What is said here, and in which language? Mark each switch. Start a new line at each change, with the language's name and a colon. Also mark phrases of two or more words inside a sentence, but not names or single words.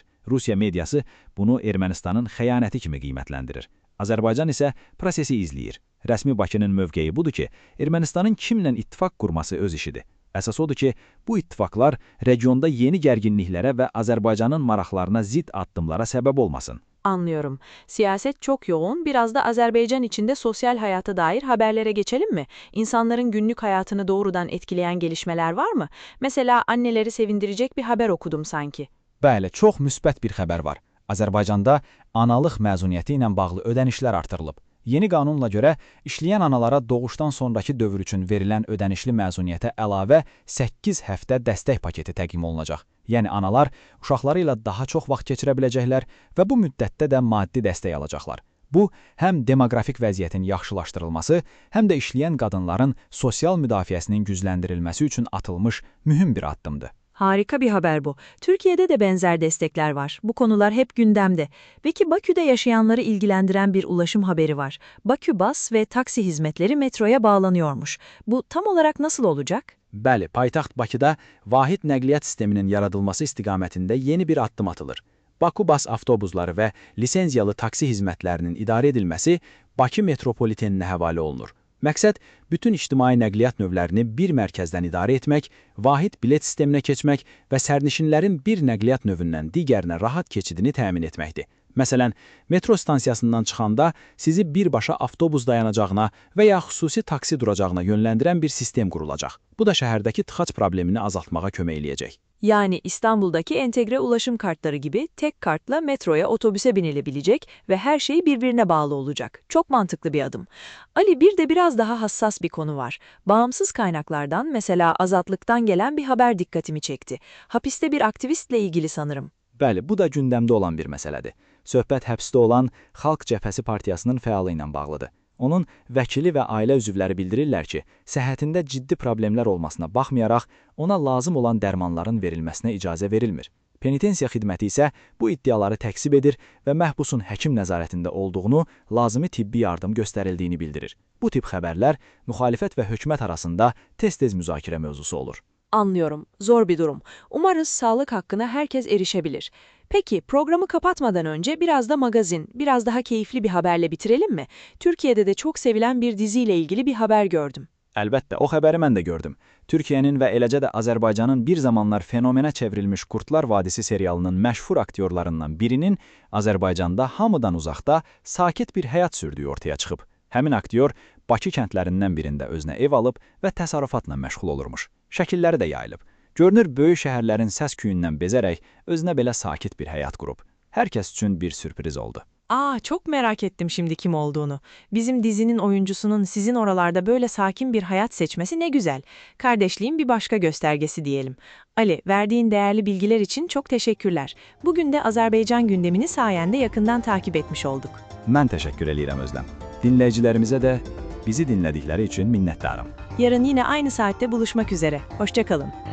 Azerbaijani: Rusiya mediası bunu Ermənistanın xəyanəti kimi qiymətləndirir. Azərbaycan isə prosesi izləyir. Rəsmi Bakının mövqeyi budur ki, Ermənistanın kimlə ittifaq qurması öz işidir. Əsas odur ki, bu ittifaqlar regionda yeni gərginliklərə və Azərbaycanın maraqlarına zid addımlara səbəb olmasın.
Turkish: Anlıyorum. Siyaset çok yoğun. Biraz da Azerbaycan içinde sosyal hayata dair haberlere geçelim mi? İnsanların günlük hayatını doğrudan etkileyen gelişmeler var mı? Mesela anneleri sevindirecek bir haber okudum sanki.
Azerbaijani: Bəli, çox müsbət bir xəbər var. Azərbaycanda analıq məzuniyyəti ilə bağlı ödənişlər artırılıb. Yeni qanunla görə işləyən analara doğuşdan sonraki dövr üçün verilən ödənişli məzuniyyətə əlavə 8 həftə dəstək paketi təqdim olunacaq. Yəni analar uşaqları ilə daha çox vaxt keçirə biləcəklər və bu müddətdə də maddi dəstək alacaqlar. Bu, həm demoqrafik vəziyyətin yaxşılaşdırılması, həm də işləyən qadınların sosial müdafiəsinin gücləndirilməsi üçün atılmış mühüm bir addımdır.
Turkish: Harika bir haber bu. Türkiye'de de benzer destekler var. Bu konular hep gündemde. Peki Bakü'de yaşayanları ilgilendiren bir ulaşım haberi var. Bakü Bas ve taksi hizmetleri metroya bağlanıyormuş. Bu tam olarak nasıl olacak?
Azerbaijani: Bəli, paytaxt Bakıda vahid nəqliyyat sisteminin yaradılması istiqamətində yeni bir addım atılır. Bakı Bas avtobusları və lisenziyalı taksi hizmətlərinin idarə edilməsi Bakı metropoliteninə həvalə olunur. Məqsəd, bütün ictimai nəqliyyat növlərini bir mərkəzdən idarə etmək, vahid bilet sisteminə keçmək və sərnişinlərin bir nəqliyyat növündən digərinə rahat keçidini təmin etməkdir. Məsələn, metro stansiyasından çıxanda sizi birbaşa avtobus dayanacağına və ya xüsusi taksi duracağına yönləndirən bir sistem qurulacaq. Bu da şəhərdəki tıxac problemini azaltmağa kömək eləyəcək.
Turkish: Yani İstanbul'daki entegre ulaşım kartları gibi tek kartla metroya, otobüse binilebilecek ve her şey birbirine bağlı olacak. Çok mantıklı bir adım. Ali, bir de biraz daha hassas bir konu var. Bağımsız kaynaklardan, mesela Azatlık'tan gelen bir haber dikkatimi çekti. Hapiste bir aktivistle ilgili sanırım.
Azerbaijani: Bəli, bu da gündəmdə olan bir məsələdir. Söhbət həbsdə olan Xalq Cəbhəsi Partiyasının fəalı ilə bağlıdır. Onun vəkili və ailə üzvləri bildirirlər ki, səhhətində ciddi problemlər olmasına baxmayaraq, ona lazım olan dərmanların verilməsinə icazə verilmir. Penitensiya xidməti isə bu iddiaları təksib edir və məhbusun həkim nəzarətində olduğunu, lazımi tibbi yardım göstərildiyini bildirir. Bu tip xəbərlər müxalifət və hökumət arasında tez-tez müzakirə mövzusu olur.
Turkish: Anlıyorum. Zor bir durum. Umarız sağlık hakkına herkes erişebilir. Peki, programı kapatmadan önce biraz da magazin, biraz daha keyifli bir haberle bitirelim mi? Türkiye'de de çok sevilen bir diziyle ilgili bir haber gördüm.
Azerbaijani: Əlbəttə, o xəbəri mən də gördüm. Türkiyənin və eləcə də Azərbaycanın bir zamanlar fenomenə çevrilmiş Qurtlar Vadisi serialının məşhur aktyorlarından birinin Azərbaycanda hamıdan uzaqda sakit bir həyat sürdüyü ortaya çıxıb. Həmin aktyor Bakı kəndlərindən birində özünə ev alıb və təsərrüfatla məşğul olurmuş. Şəkilləri də yayılıb. Görünür, böyük şəhərlərin səs küyündən bezərək özünə belə sakit bir həyat qurub. Hər kəs üçün bir sürpriz oldu.
Turkish: Çok merak ettim şimdi kim olduğunu. Bizim dizinin oyuncusunun sizin oralarda böyle sakin bir hayat seçmesi ne güzel. Kardeşliğin bir başka göstergesi diyelim. Ali, verdiğin değerli bilgiler için çok teşekkürler. Bugün de Azerbaycan gündemini sayende yakından takip etmiş olduk.
Azerbaijani: Mən təşəkkür eləyirəm Özlem. Dinləyicilərimizə də bizi dinlədikləri üçün minnətdarım.
Turkish: Yarın yine aynı saatte buluşmak üzere. Hoşça kalın.